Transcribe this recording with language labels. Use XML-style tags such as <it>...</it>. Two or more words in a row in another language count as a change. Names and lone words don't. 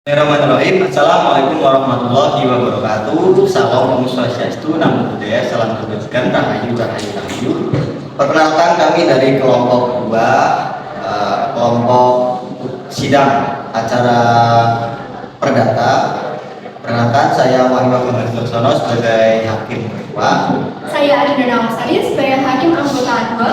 <ar>بسم الله الرحمن الرحيم. السلام عليكم ورحمة الله وبركاته.</ar> <id>Salam</id> <ban>Om Swastiastu,</ban> <pi>Namo Buddhaya,</pi> <id>salam kebajikan,</id> <jv>rahayu rahayu rahayu.</jv> <id>Perkenalkan kami dari kelompok 2, kelompok sidang acara perdata. Perkenalkan, saya Wahyu Muhammad Laksono sebagai hakim ketua. Saya Adina Nawasari sebagai hakim anggota Adwa.</id>